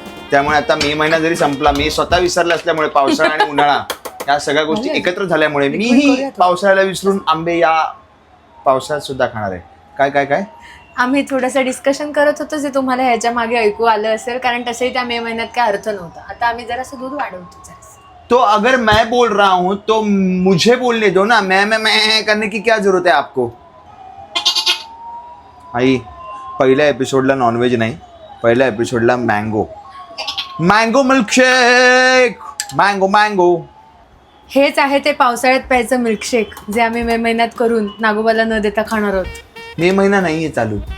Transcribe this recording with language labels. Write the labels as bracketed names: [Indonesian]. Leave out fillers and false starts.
[Marathi] त्यामुळे आता मे महिना जरी संपला, मी स्वतः विसरला असल्यामुळे पावसाळा आणि उन्हाळा या सगळ्या गोष्टी एकत्र झाल्यामुळे मीही पावसाळ्याला विसरून आंबे या पावसाळ्यात सुद्धा खाणार आहे. काय काय काय आम्ही थोडंसं डिस्कशन करत होतो जे तुम्हाला ह्याच्या मागे ऐकू आलं असेल, कारण तसंही त्या मे महिन्यात काय अर्थ नव्हता. आता आम्ही जरासं दूध वाढवतो. [Hindi] तो अगर मैं बोल रहा हूं तो मुझे बोलने दो ना. मैं करने की क्या जरूरत है आपको? [Marathi] आई, पहिल्या एपिसोडला नॉनव्हेज नाही, पहिल्या एपिसोडला मँगो मिल्कशेक. मँगो. हेच आहे ते पावसाळ्यात प्यायचं मिल्कशेक, जे आम्ही मे महिन्यात करून नागोबाला न देता खाणार आहोत. मे महिना नाहीये चालू,